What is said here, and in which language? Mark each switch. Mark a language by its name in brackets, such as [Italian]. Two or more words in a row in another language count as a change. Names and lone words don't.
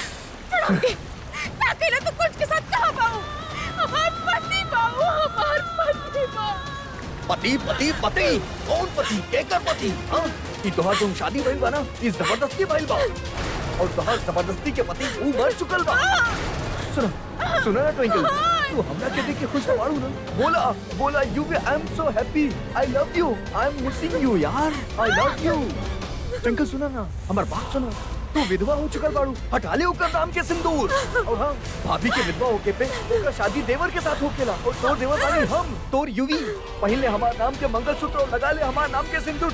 [Bhojpuri] अकेला तो कुछ के साथ कहाँ पाऊँ? हमार पति पाऊँ, हमार पति पाऊँ। पति कौन पति केकर पति? हाँ ई तोहार तुम शादी भइल बा ना, ई जबरदस्ती भइल बा। और तोहार जबरदस्ती के पति ऊ मर चुकल बा। सुना ना ट्विंकल, तू हमरा के देख के खुश बाड़ू ना। [English] बोला Yuvi I am so happy, I love you, I am missing you yaar, I love you. [Bhojpuri] ट्विंकल सुना ना, हमार बात सुना। तू विधवा हो चुकल बाड़ू, हटा ले ओकर नाम के सिंदूर। और हाँ भाभी के विधवा होके पे ओकर शादी देवर के साथ होकेला। और तोर देवर बानी हम, तोर यूवी। पहले हमार नाम के मंगलसूत्र और लगा ले हमार नाम के सिंदूर।